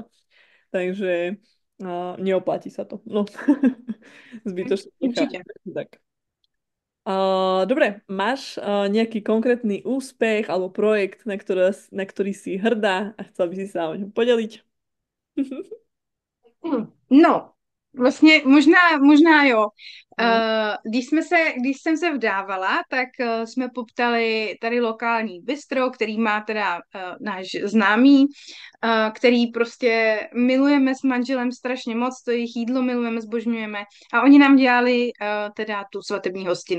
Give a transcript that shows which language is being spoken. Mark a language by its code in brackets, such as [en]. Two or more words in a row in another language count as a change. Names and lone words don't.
[sk] Takže neoplatí sa to. No, zbytočne nechápem. [cs] Určitě. Tak. [sk] Dobre, máš nejaký konkrétny úspech alebo projekt, na ktorý si hrdá a chcela by si sa o ňom podeliť? No, [cs] vlastně možná jo. Mm. Když jsem se vdávala, tak jsme poptali tady lokální bistro, který má teda náš známý, který prostě milujeme s manželem strašně moc, to jejich jídlo milujeme, zbožňujeme a oni nám dělali teda tu svatební hostinu.